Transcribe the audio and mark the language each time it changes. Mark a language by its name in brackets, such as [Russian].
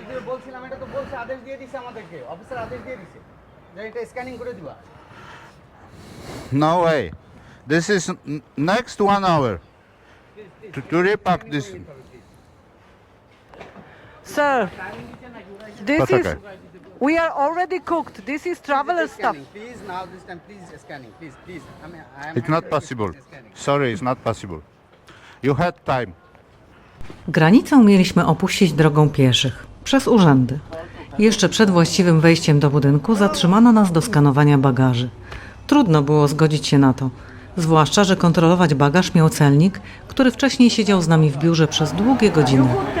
[Bangla] বলছিলাম এটা তো বলছে আদেশ দিয়ে দিছে আমাদেরকে অফিসার আদেশ দিয়ে দিছে যে এটা স্ক্যানিং করে দিবা [English] No way. This is next 1 hour to repack this. Sir, this is... [Polish] Poczekaj. [English] We are already cooked. This is traveler stuff. Please now this time please scanning please I am It's not possible. Sorry, it's not possible. You had time. [Polish] Granicę mieliśmy opuścić drogą pieszych, przez urzędy. Jeszcze przed właściwym wejściem do budynku zatrzymano nas do skanowania bagaży. Trudno było zgodzić się na to, zwłaszcza, że kontrolować bagaż miał celnik, który wcześniej siedział z nami w biurze przez długie godziny.